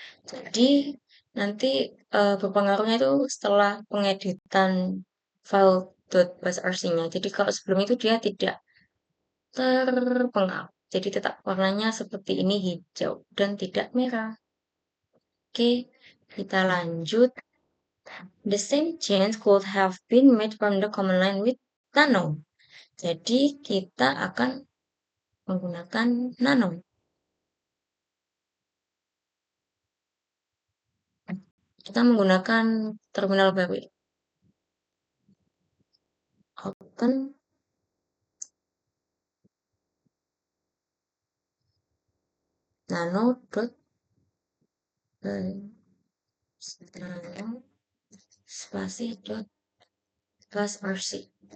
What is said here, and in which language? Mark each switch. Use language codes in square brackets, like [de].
[id] Jadi nanti berpengaruhnya itu setelah pengeditan file .basrc-nya. Jadi kalau sebelum itu dia tidak terpengaruh. Jadi tetap warnanya seperti ini hijau dan tidak merah. Oke, kita lanjut. [en] The same change could have been made from the command line with nano. [id] Jadi kita akan menggunakan nano. Kita menggunakan terminal baru. [en] Open nano dot nano spasi dot basrc.